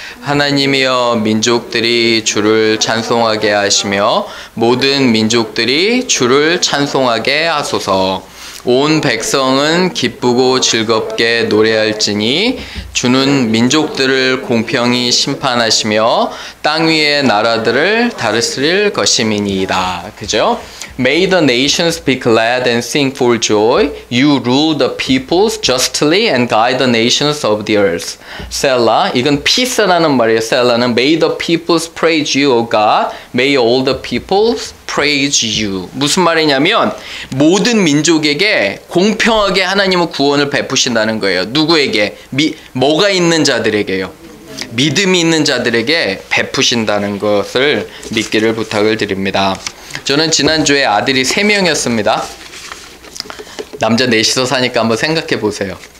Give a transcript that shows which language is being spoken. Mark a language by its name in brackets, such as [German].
[Korean] 하나님이여 민족들이 주를 찬송하게 하시며 모든 민족들이 주를 찬송하게 하소서. 온 백성은 기쁘고 즐겁게 노래할지니 주는 민족들을 공평히 심판하시며 땅 위의 나라들을 다스릴 것임이니이다. 그죠? [English] May the nations be glad and sing for joy. You rule the peoples justly and guide the nations of the earth. [Korean] 셀라, 이건 peace라는 말이에요. [English] 셀라는 May the peoples praise you, O God. May all the peoples praise you. [Korean] 무슨 말이냐면 모든 민족에게 공평하게 하나님은 구원을 베푸신다는 거예요. 누구에게? 뭐가 있는 자들에게요. 믿음이 있는 자들에게 베푸신다는 것을 믿기를 부탁을 드립니다. 저는 지난주에 아들이 3명이었습니다. 남자 넷이서 사니까 한번 생각해 보세요.